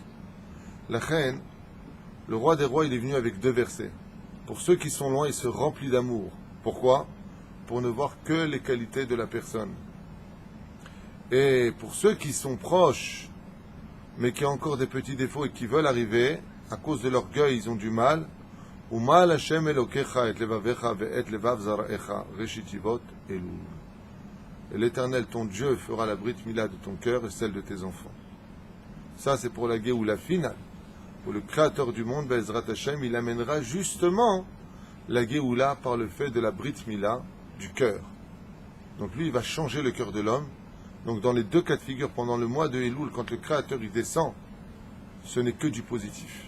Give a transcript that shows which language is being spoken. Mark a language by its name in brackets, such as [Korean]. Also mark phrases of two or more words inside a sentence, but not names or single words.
[French] La reine, le roi des rois, il est venu avec 2 versets. Pour ceux qui sont loin, il se remplit d'amour. Pourquoi? Pour ne voir que les qualités de la personne. Et pour ceux qui sont proches, mais qui ont encore des petits défauts et qui veulent arriver, à cause de l'orgueil, ils ont du mal. [Hebrew] ומל השם אלוקיך את לבבך ואת לבב זרעך ראשי תיבות אלול. [French] Et l'Éternel, ton Dieu, fera la [Hebrew] ברית מילה [French] de ton cœur et celle de tes enfants. Ça, c'est pour la Géoula finale. où le Créateur du monde, [Hebrew] בעזרת השם, [French] il amènera justement la Géoula par le fait de la [Hebrew] ברית מילה [French] du cœur. Donc lui, il va changer le cœur de l'homme. Donc dans les deux cas de figure, pendant le mois de Elul, quand le Créateur il descend, ce n'est que du positif.